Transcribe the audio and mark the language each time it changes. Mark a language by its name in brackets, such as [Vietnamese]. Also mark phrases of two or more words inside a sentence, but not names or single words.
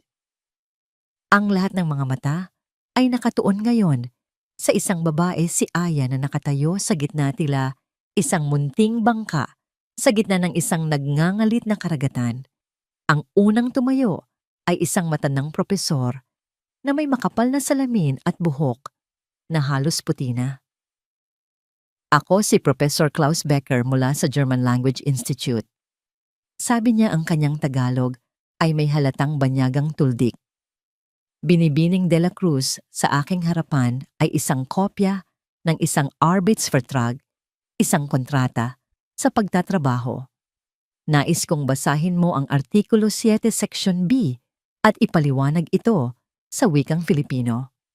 [Filipino] Ang lahat ng mga mata ay nakatuon ngayon sa isang babae, si Aya, na nakatayo sa gitna tila isang munting bangka Sa gitna ng isang nagngangalit na karagatan, ang unang tumayo ay isang matandang propesor na may makapal na salamin at buhok na halos puti na. Ako si Professor Klaus Becker mula sa German Language Institute. Sabi niya ang kanyang Tagalog ay may halatang banyagang tuldik. Binibining de la Cruz sa aking harapan ay isang kopya ng isang Arbeitsvertrag, isang kontrata sa pagtatrabaho. Nais kong basahin mo ang Artikulo 7 Section B at ipaliwanag ito sa wikang Filipino.